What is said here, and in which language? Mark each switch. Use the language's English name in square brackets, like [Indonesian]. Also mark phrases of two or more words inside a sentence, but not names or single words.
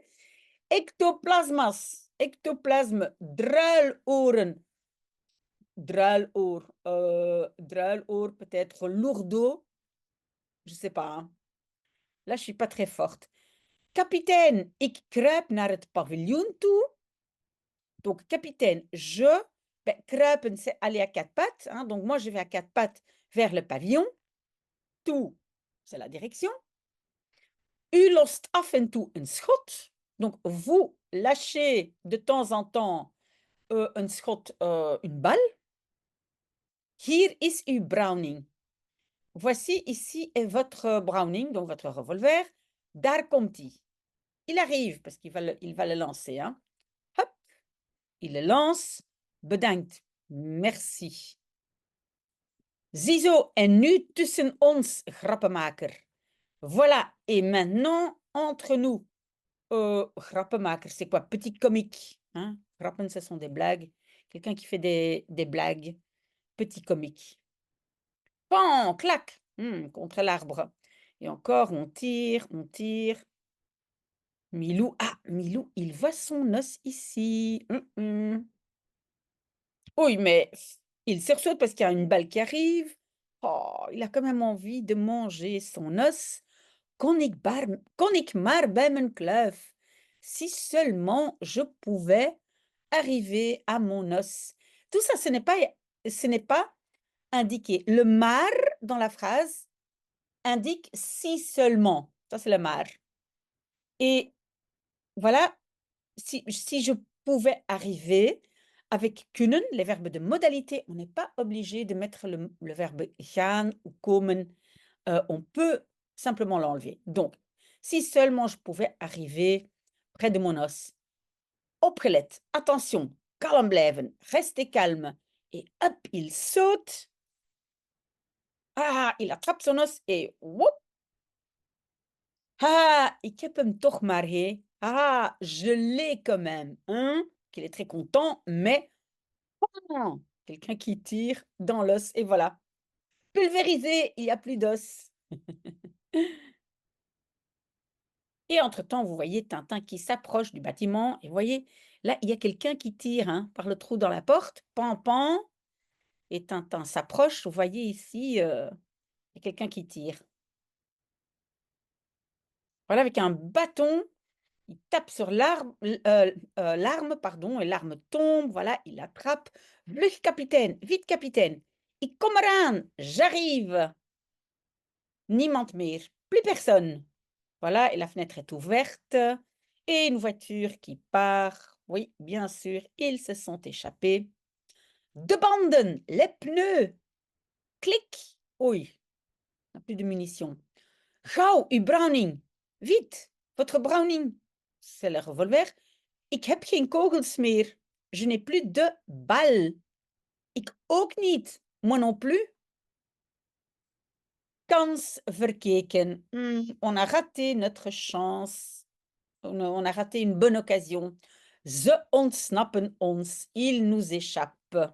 [French] Ectoplasmas, ectoplasme, [Dutch] druiloren, druiloor [French] peut-être lourdeau, je ne sais pas. Hein. Là, je ne suis pas très forte. [Dutch] Kapitein, ik kruip naar het paviljoen toe. [French] Donc, capitaine, kruipen, c'est aller à quatre pattes. Hein, donc, moi, je vais à quatre pattes vers le pavillon. Toe, c'est la direction. [Dutch] U lost af en toe een schot. [French] Donc, vous lâchez de temps en temps [Dutch] een schot, [French] une balle. [Dutch] Hier is uw Browning. [French] Voici, ici est votre Browning, donc votre revolver. [Dutch] Daar komt-ie. [French] Il arrive, parce qu'il va le lancer. Hein. Hop, il le lance. [Dutch] Bedankt. [French] Merci. [Dutch] Ziezo, en nu tussen ons, grappenmaker. [French] Voilà, et maintenant, entre nous. Grappenmaker, c'est quoi? Petit comique. Hein? Grappen, ce sont des blagues. Quelqu'un qui fait des blagues. Petit comique. Pan, clac, contre l'arbre. Et encore, on tire, on tire. Milou, Milou, il voit son os ici. Oui, mais il sursaute parce qu'il y a une balle qui arrive. Oh, il a quand même envie de manger son os. [Dutch] Kon ik maar bij mijn kluif. [French] Si seulement je pouvais arriver à mon os. Tout ça, ce n'est pas indiqué. Le maar dans la phrase indique si seulement. Ça, c'est le maar. Et voilà, si je pouvais arriver avec kunnen, les verbes de modalité, on n'est pas obligé de mettre le verbe gaan ou komen. On peut simplement l'enlever. Donc, si seulement je pouvais arriver près de mon os. [Dutch] Opgelet, attention, kalm blijven, [French] restez calme. Et hop, il saute. Ah, il attrape son os et whoop. [Dutch] Ah, ik heb hem toch maar, hé. [French] Ah, je l'ai quand même. Hein? Qu'il est très content, mais oh, quelqu'un qui tire dans l'os et voilà. Pulvérisé, il n'y a plus d'os. Et entre-temps, vous voyez Tintin qui s'approche du bâtiment. Et vous voyez, là, il y a quelqu'un qui tire hein, par le trou dans la porte. Pan, pan. Et Tintin s'approche. Vous voyez ici, il y a quelqu'un qui tire. Voilà, avec un bâton, il tape sur l'arme, pardon, et l'arme tombe. Voilà, il attrape. Vlug, capitaine. Vite, capitaine. [Dutch] Ik kom eraan. [French] J'arrive. [Dutch] Niemand meer. [French] Plus personne. Voilà, et la fenêtre est ouverte. Et une voiture qui part. Oui, bien sûr, ils se sont échappés. [Dutch] De banden, [French] les pneus. Clic. Oui, on n'a plus de munitions. [Dutch] Gauw, uw Browning. [French] Vite, votre Browning. C'est le revolver. [Dutch] Ik heb geen kogels meer. [French] Je n'ai plus de balles. [Dutch] Ik ook niet. [French] Moi non plus. [Dutch] Kans verkeken. [French] On a raté notre chance. On a raté une bonne occasion. [Dutch] Ze ontsnappen ons. [French] Ils nous échappent.